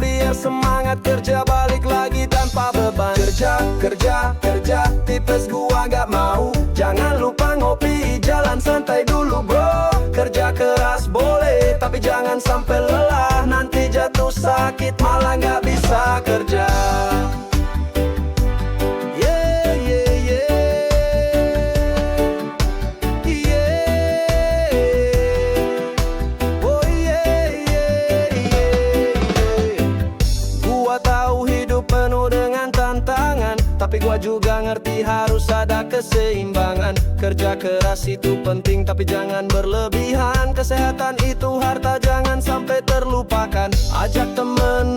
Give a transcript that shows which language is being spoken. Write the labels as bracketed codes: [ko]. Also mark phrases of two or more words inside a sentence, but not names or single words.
[id] Biar semangat kerja balik lagi tanpa beban. Kerja, kerja, kerja, tipes gua gak mau. Jangan lupa ngopi, jalan santai dulu bro. Kerja keras boleh, tapi jangan sampai lelah. Nanti jatuh sakit malah gak bisa kerja. [en] Yeah, yeah, yeah. Yeah. Oh yeah, yeah, yeah. [id] Gua tahu hidup penuh dengan tantangan, tapi gua juga ngerti harus ada keseimbangan. Kerja keras itu penting tapi jangan berlebihan. Kesehatan itu harta, jangan sampai terlupakan. Ajak temen